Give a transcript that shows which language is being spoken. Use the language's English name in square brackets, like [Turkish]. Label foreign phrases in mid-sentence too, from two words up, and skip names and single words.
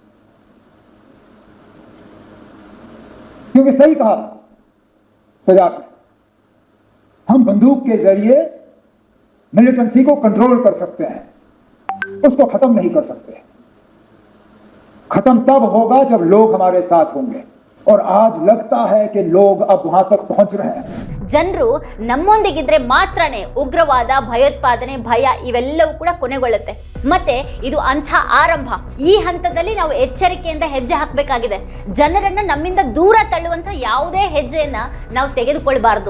[Kannada] क्योंकि सही कहा सजाद ने, हम बंदूक के जरिए मिलिटेंसी को कंट्रोल कर सकते हैं, उसको खत्म नहीं कर सकते। खत्म तब होगा जब लोग हमारे साथ होंगे। और आज लगता है कि लोग अब वहां तक पहुंच रहे हैं। ಜನರು ನಮ್ಮೊಂದಿಗಿದ್ರೆ ಮಾತ್ರನೇ ಉಗ್ರವಾದ, ಭಯೋತ್ಪಾದನೆ, ಭಯ ಇವೆಲ್ಲವೂ ಕೂಡ ಕೊನೆಗೊಳ್ಳುತ್ತೆ. ಮತ್ತೆ ಇದು ಅಂಥ ಆರಂಭ. ಈ ಹಂತದಲ್ಲಿ ನಾವು ಎಚ್ಚರಿಕೆಯಿಂದ ಹೆಜ್ಜೆ ಹಾಕಬೇಕಾಗಿದೆ. ಜನರನ್ನ ನಮ್ಮಿಂದ ದೂರ ತಳ್ಳುವಂಥ ಯಾವುದೇ ಹೆಜ್ಜೆಯನ್ನ ನಾವು ತೆಗೆದುಕೊಳ್ಬಾರ್ದು.